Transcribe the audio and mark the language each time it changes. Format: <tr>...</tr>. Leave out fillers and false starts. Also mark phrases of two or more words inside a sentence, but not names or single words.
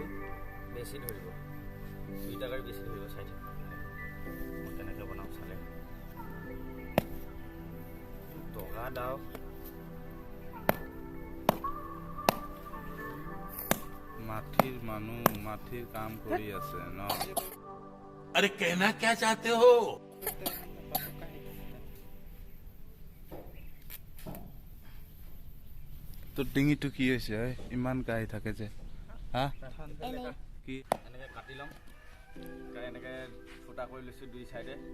<as>বেছি ধৰিব, দুইটা গাড়ী বেছি ধৰিব। চাই থাক মই কেনেকৈ বনাওঁ চালে। দগা দাও মাটিৰ মানুহ মাটিৰ কাম কৰি আছে ন?</as> <hi>अरे कहना क्या चाहते हो?</hi> <as>তোৰ ডিঙিটো কি হৈছে? ইমান কাহি থাকে যে? হা কি? এনেকৈ কাটি ল'ম, এনেকৈ ফুটা কৰি লৈছোঁ দুই চাইডে।</as>